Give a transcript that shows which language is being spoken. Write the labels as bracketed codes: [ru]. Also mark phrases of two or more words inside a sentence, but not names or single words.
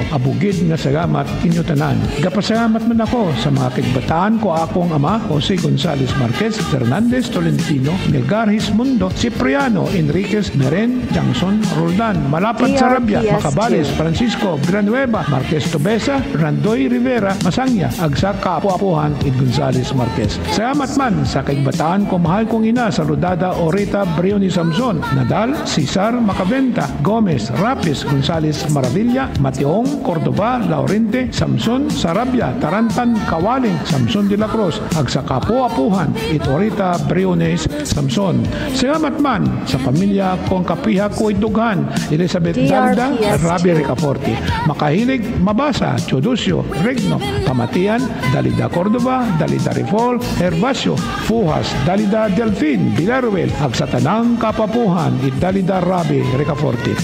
[akl] Abugid nga salamat inyo tanan. Nagapasalamat man ako sa mga kigbataan ko akong ama, Jose Gonzales Marquez, Fernandez Tolentino, Melgaris Mundo, Cipriano Enriquez Meren, Jangson Roldan, Malapad Sarabia, Macabales, Francisco Villanueva, Marquez Tobesa, Randoy Rivera, Masangya, agsa kapuapuhan in Gonzales Marquez. Salamat man sa kaigbataan ko mahal kong ina sa Rodada Oreta Brioni Samson, Nadal, Cesar Macabenta, Gomez, Rapis, Gonzales Maravilla, Mateong, Cordova, Laurente, Samson, Sarabia, Tarantan, Kawaling, Samson de la Cruz, agsa kapuapuhan it Oreta Briones Samson. Salamat man sa pamilya kong kapiha ko idughan, Elizabeth Dalda, Rabi Ricaforte, Makahilig, Mabasa, Chodosio, Regno, Pamatian, Dalida Cordova, Dalida Rifol, Herbacio, Fuhas, Dalida Delfin, Villaruel, ag sa tanang kapapuhan, it Dalida Rabi Ricaforte.